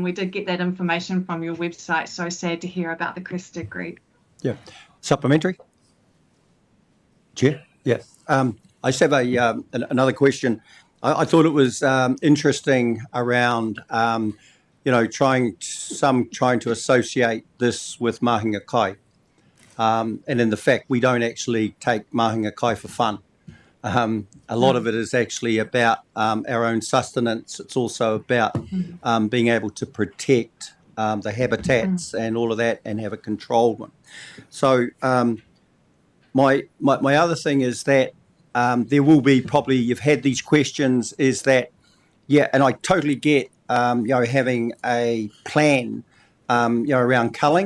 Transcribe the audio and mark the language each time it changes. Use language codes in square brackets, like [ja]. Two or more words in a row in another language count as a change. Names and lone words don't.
[en] We did get that information from your website. So sad to hear about the crested grebe. Yeah. Supplementary? Chair? Yeah. I just have another question. I thought it was interesting around, trying to associate this with [mi] mahinga kai. [en] And in the fact, we don't actually take [mi] mahinga kai [en] for fun. A lot of it is actually about our own sustenance. It's also about being able to protect the habitats and all of that, and have a controlled one. So my other thing is that there will be probably, you've had these questions, is that, and I totally get, having a plan, around culling.